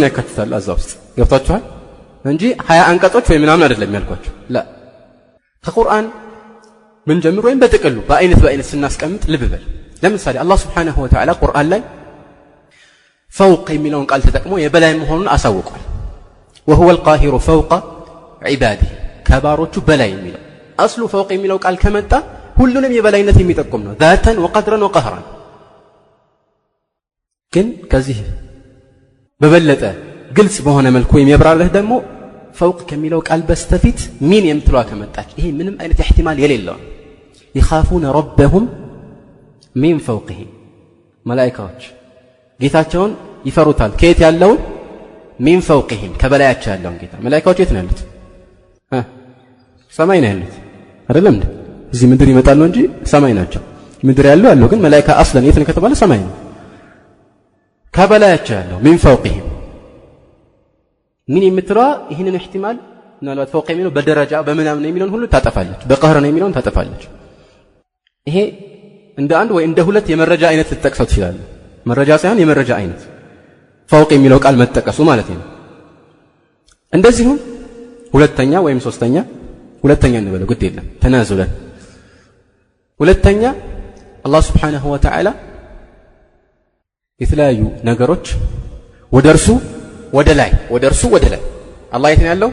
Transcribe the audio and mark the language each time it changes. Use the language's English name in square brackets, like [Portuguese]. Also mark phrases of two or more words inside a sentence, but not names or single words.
[Amharic] ያካትታል እዛ ውስጥ ገብታችኋል እንጂ 20 አንቀጾች ወይ ምናምን አይደለም ያልኳችሁ። لا ከቁርአን ምን ጀምሮ ወይም በጥቅሉ በአይነት ስናስቀምጥ ልብ በል ለምሳሌ አላህ [Arabic] سبحانه وتعالى [Amharic] ቁርአን ላይ فوق የሚለውን ቃል ተጠቅሞ የበላይ መሆኑን አሳውቋል። [Arabic] وهو القاهر فوق عباده [Amharic] ከባሮቹ በላይ የሚለው አስሉ فوق የሚለው ቃል ከመጣ ሁሉንም የበላይነት የሚጠቁም ነው [Arabic] ذاتا وقدرا وقهرا። [Amharic] ግን ከዚህ በበለጠ ግልጽ በሆነ መልኩ የሚያብራራህ ደግሞ فوق ከሚለው ቃል በስተፊት ሚን የምትለዋ ከመጣች ይሄ ምንም አይነት احتمال የሌለው [Arabic] يخافون ربهم من فوقهم [Amharic] መላእክቶች ጌታቸውን ይፈሩታል። ከየት ያለውን [Arabic] من فوقهم [Amharic] ከበላያቸው ያለውን ጌታ። መላእክቶች የት ነው ያሉት? ሰማይ ነው ያሉት አይደለም እንዴ? እዚህ ምድር ይመጣሉ እንጂ ሰማይ ናቸው። ምድር ያለው ግን መላእክት አስለን የት ነው ከተባለ ሰማይ ነው። ከበላያቸው ያለው [Arabic] من فوقهم [Amharic] ምን የምትለዋ ይሄንን احتمال ምናልባት فوق የሚለው በደረጃ በምናምን የሚለውን ሁሉ ታጠፋለች። በቀህር ነው የሚለውን ታጠፋለች። ይሄ እንደ አንድ ወይ እንደ ሁለት የመረጃ አይነት ልትጠቅሰው ትችላለህ። መረጃ ሳይሆን የመረጃ አይነት فوق የሚለው ቃል መጠቀሱ ማለት ነው። እንደዚሁም ሁለተኛ ወይም ሶስተኛ ሁለተኛ እንበለው ግድ የለም ተናዙለን ሁለተኛ አላህ [Arabic] سبحانه وتعالى [Amharic] የተለያዩ ነገሮች ወደርሱ ወደ ላይ አላህ የት ነው ያለው?